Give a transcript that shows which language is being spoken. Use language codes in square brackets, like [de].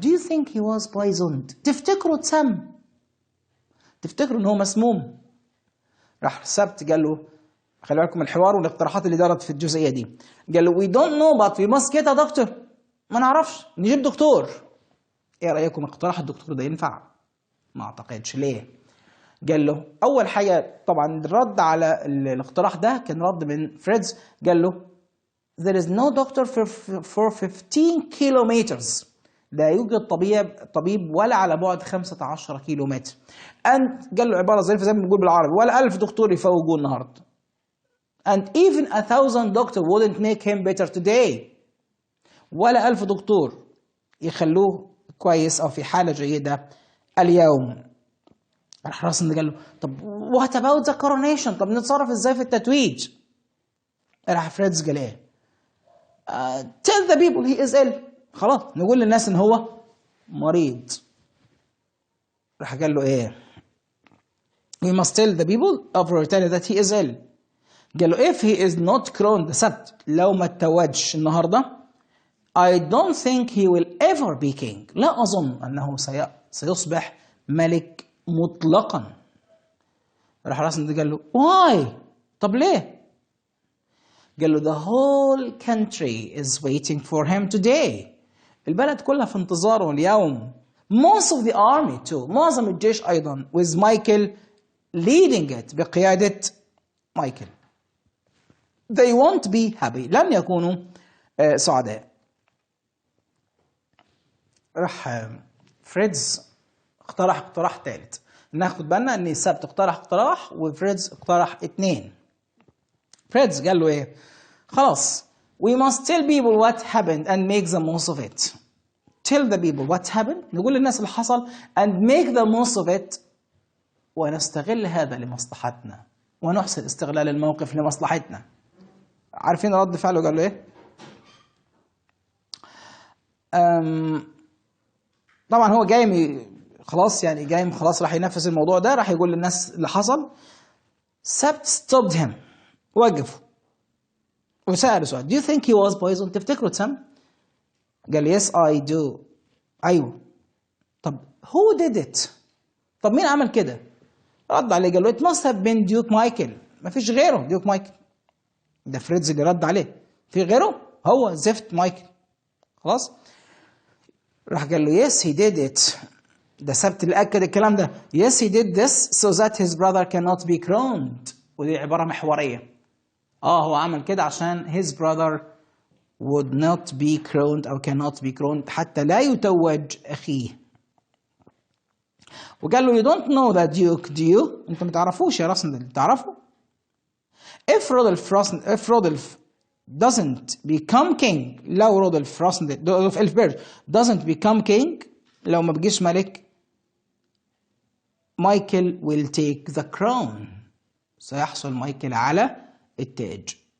[en] Do you think he was poisoned؟ [ar] تفتكروا اتسم؟ تفتكروا ان هو مسموم؟ راح سبت قال له خلي بالكم الحوار والاقتراحات اللي دارت في الجزئية دي. قال له [en] we don't know but we must get a doctor. [ar] ما نعرفش، نجيب دكتور. ايه رأيكم اقتراح الدكتور ده ينفع؟ ما اعتقدش. ليه؟ قال له اول حاجه طبعا الرد على الاقتراح ده كان رد من فريدز، قال له [en] there is no doctor for 15 kilometers. [ar] لا يوجد طبيب ولا على بعد 15 كيلومتر. and قال له عباره ظريفه زي ما بنقول بالعربي، ولا 1000 دكتور يفوقوه النهارده. [en] and even 1000 doctor wouldn't make him better today. [ar] ولا 1000 دكتور يخلوه كويس او في حاله جيده اليوم. راح راسن قال له طب [en] what about the coronation؟ [ar] طب نتصرف ازاي في التتويج؟ راح فريدز قال ايه؟ [en] tell the people he is ill. [ar] خلاص نقول للناس ان هو مريض. راح قال له ايه؟ [en] we must tell the people of Mauritania that he is ill. [ar] قال له [en] if he is not crowned the سبت، [ar] لو ما اتوجش النهارده [en] I don't think he will ever be king. [ar] لا أظن أنه سيصبح ملك مطلقا. [en] راح راسن قال له why؟ [ar] طب ليه؟ [en] قال له the whole country is waiting for him today. [ar] البلد كلها في انتظاره اليوم. [en] most of the army too. [ar] معظم الجيش أيضا [en] with Michael leading it، [ar] بقيادة مايكل. [en] they won't be happy. [ar] لن يكونوا سعداء. راح فريدز اقترح اقتراح ثالث. ناخد بالنا ان السبت اقترح اقتراح وفريدز اقترح 2. فريدز قال له ايه؟ خلاص [en] we must tell people what happened and make the most of it. tell the people what happened، [ar] نقول للناس اللي حصل [en] and make the most of it، [ar] ونستغل هذا لمصلحتنا ونحسن استغلال الموقف لمصلحتنا. عارفين رد فعله قال له ايه؟ طبعا هو جاي خلاص، يعني جاي خلاص راح ينفذ الموضوع ده، راح يقول للناس اللي حصل. [en] سبت stopped him، [ar] وقفه وسأله سؤال [en] do you think he was poisoned؟ [ar] تفتكروا اتسم؟ قال [en] yes I do. [ar] ايوه. طب [en] who did it؟ [ar] طب مين عمل كده؟ رد عليه قال له [en] it must have been Duke Michael. [ar] ما فيش غيره ديوك مايكل. ده فريدز اللي رد عليه، في غيره؟ هو زفت مايكل. خلاص. راح قال له [en] yes he did it. [ar] ده سبت اللي أكد الكلام ده. [en] yes he did this so that his brother cannot be crowned. [ar] ودي عبارة محورية. هو عمل كده عشان [en] his brother would not be crowned [ar] أو [en] cannot be crowned، [ar] حتى لا يتوج أخيه. وقال له [en] you don't know that Duke do you؟ [ar] أنت ما تعرفوش يا راسندل، تعرفه؟ [en] if Rodolph doesn't become king، [ar] لو رودولف إلفبرج [en] doesn't become king، [ar] لو ما بقيش ملك، مايكل [en] will take the crown، [ar] سيحصل مايكل على التاج.